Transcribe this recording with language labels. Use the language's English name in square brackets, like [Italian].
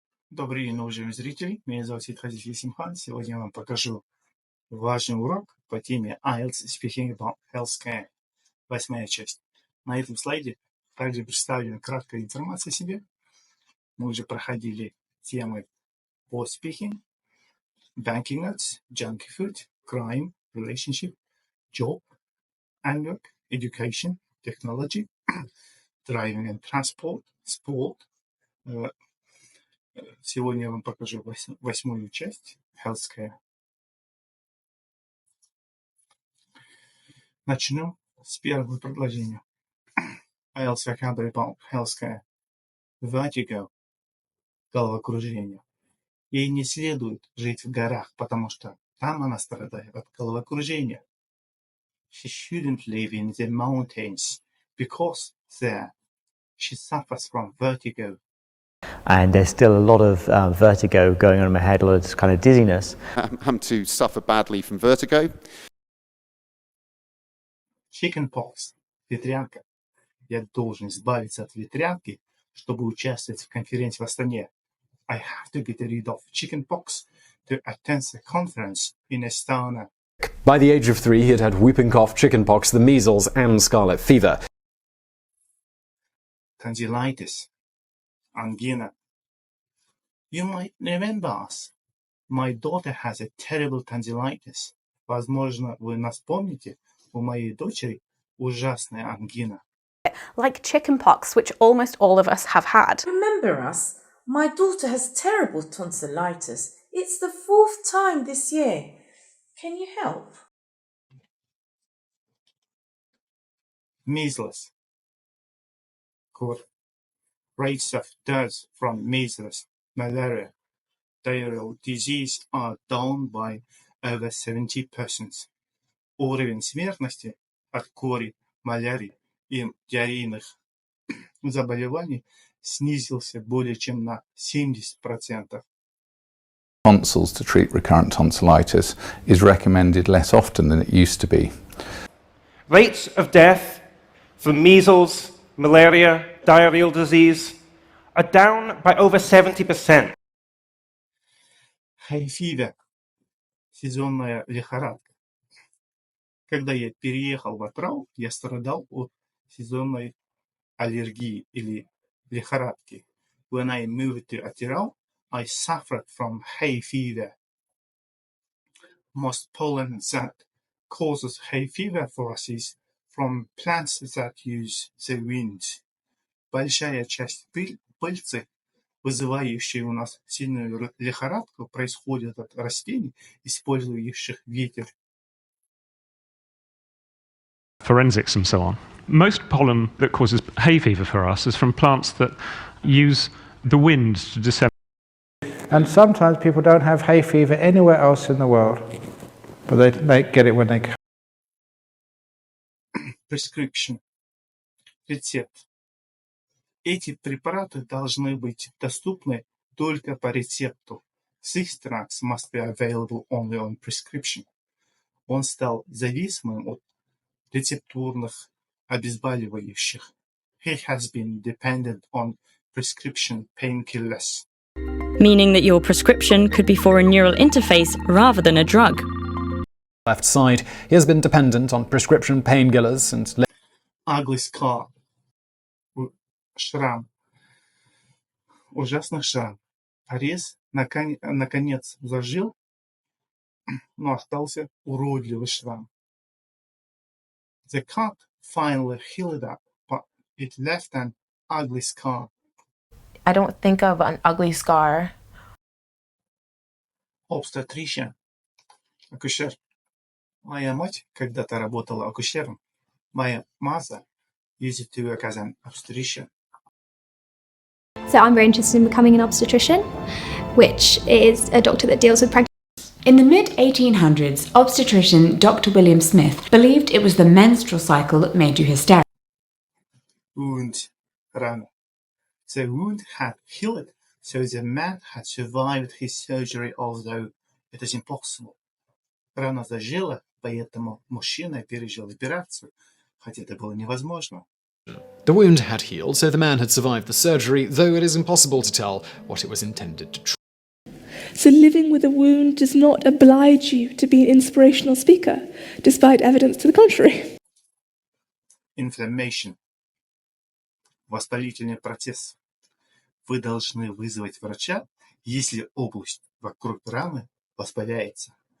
[Russian] Добрый день, уважаемые зрители. Меня зовут Сидхазиф Симхан. Сегодня я вам покажу важный урок по теме [English] IELTS Speaking about Healthcare, [Russian] 8 часть. На этом слайде также представлена краткая информация о себе. Мы уже проходили темы по [English] speaking, banking notes, junk food, crime, relationship, job, and work, education, technology, driving and transport, sport. [Russian] Сегодня я вам покажу 8 часть, Healthcare. Начнем с первого предложения. [English] IELTS vocabulary about healthcare. Vertigo. [Russian] Головокружение. Ей не следует жить в горах, потому что там она страдает от головокружения. [English] She shouldn't live in the mountains because there she suffers from vertigo. And there's still a lot of vertigo going on in my head, a lot of kind of dizziness. I'm to suffer badly from vertigo. Chickenpox. [Russian] Ветрянка. Я должен избавиться от ветрянки, чтобы участвовать в конференции в Астане. [English] I have to get rid of chickenpox to attend the conference in Astana. By the age of 3, he had had whooping cough, chickenpox, the measles, and scarlet fever. Tonsillitis. Angina. You might remember us. My daughter has a terrible tonsillitis. [Russian] Возможно, вы нас помните. У моей дочери ужасная ангина. [English] Like chickenpox, which almost all of us have had. Remember us? My daughter has terrible tonsillitis. It's the 4th time this year. Can you help? Measles. Rates of deaths from measles, malaria, diarrheal disease are down by over 70%. [Russian] Уровень смертности от кори, малярии и диарейных заболеваний снизился более чем на 70%. [English] Tonsils to treat recurrent tonsillitis is recommended less often than it used to be. Rates of death from measles, malaria, diarrheal disease are down by over 70%. Hay fever. [Russian] Сезонная лихорадка. Когда я переехал в Атрау, я страдал от сезонной аллергии или лихорадки. [English] When I moved to Atirau, I suffered from hay fever. Most pollen that causes hay fever for us is from plants that use the wind. [Russian] Большая часть пыльцы, вызывающей у нас сильную лихорадку, происходит от растений, использующих ветер. [English] Forensics and so on. Most pollen that causes hay fever for us is from plants that use the wind to disseminate. And sometimes people don't have hay fever anywhere else in the world, but they get it when they come. Prescription. [Russian] Рецепт. Эти препараты должны быть доступны только по рецепту. [English] These drugs must be available only on prescription. [Russian] Он стал зависимым от рецептурных обезболивающих. [English] He has been dependent on prescription painkillers. Meaning that your prescription could be for a neural interface rather than a drug. Left side, he has been dependent on prescription painkillers and... Ugly scar. [Russian] Шрам. Ужасный шрам. Порез наконец зажил, но остался уродливый шрам. [English] The cut finally healed up, but it left an ugly scar. I don't think of an ugly scar. Obstetrician. [Russian] Акушер. Моя мать когда-то работала акушером. [English] My mother used to work as an obstetrician. So I'm very interested in becoming an obstetrician, which is a doctor that deals with pregnancy. In the mid-1800s, obstetrician Dr. William Smith believed it was the menstrual cycle that made you hysterical. Wound. [Russian] Рана. [English] The wound had healed, so the man had survived his surgery, although it is impossible. [Russian] Рана зажила, поэтому мужчина пережил операцию, хотя это было невозможно. [English] The wound had healed, so the man had survived the surgery, though it is impossible to tell what it was intended to treat. So living with a wound does not oblige you to be an inspirational speaker, despite evidence to the contrary. Inflammation. [Russian] Воспалительный процесс. Вы должны вызвать врача, если область вокруг рамы воспаляется.